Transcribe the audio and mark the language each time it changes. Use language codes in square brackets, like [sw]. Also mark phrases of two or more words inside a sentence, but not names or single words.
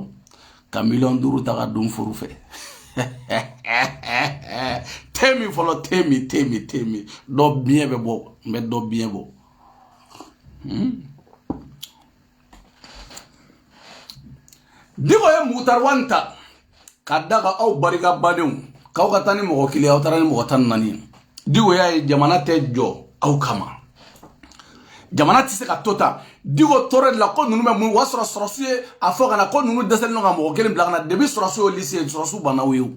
[bm] Ka 5 millions ta ka dun furu fɛ. Temi fɔlɔ, temi. Dɔ biɲɛ bɛ bɔ, n bɛ dɔ biɲɛ bɔ. Digo ye Mukutari Wani ta ka da ka aw barika badenw k'aw ka taa ni mɔgɔ kelen aw taara ni mɔgɔ 14. Digo y'a ye jamana tɛ jɔ aw kama. Jamana tɛ se ka to ta. Digo tora de la ko ninnu bɛ mun, o y'a sɔrɔ sɔrɔsiw ye a fɔ ka na ko ninnu dɛsɛlen don ka mɔgɔ kelen bila ka na depuis sɔrɔsiw ye lycée sɔrɔsiw banna o ye o.